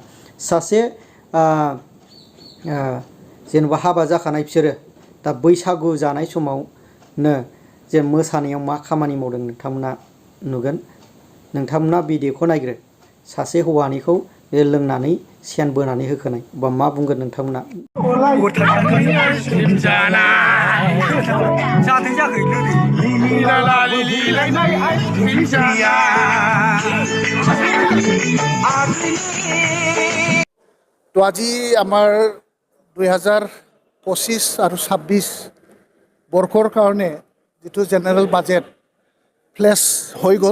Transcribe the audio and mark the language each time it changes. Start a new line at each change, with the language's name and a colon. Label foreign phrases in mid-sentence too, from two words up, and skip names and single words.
Bodo: सासे जेनेबा हाबा जाखानाय बिसोरो दा बैसागु जानाय समावनो जे मोसानायाव मा खामानि मावदों नोंथांमोना नुगोन। नोंथांमोना भिडिअखौ नायग्रो। सासे हौवानिखौ लोंनानै सेन बोनानै होखोनाय बा मा बुंगोन नोंथांमोना।
Assamese: তো আজি আমাৰ 2025 আৰু 26 বৰ্ষৰ কাৰণে যিটো
English: general budget
Assamese: ফ্লেছ হৈ গ'ল।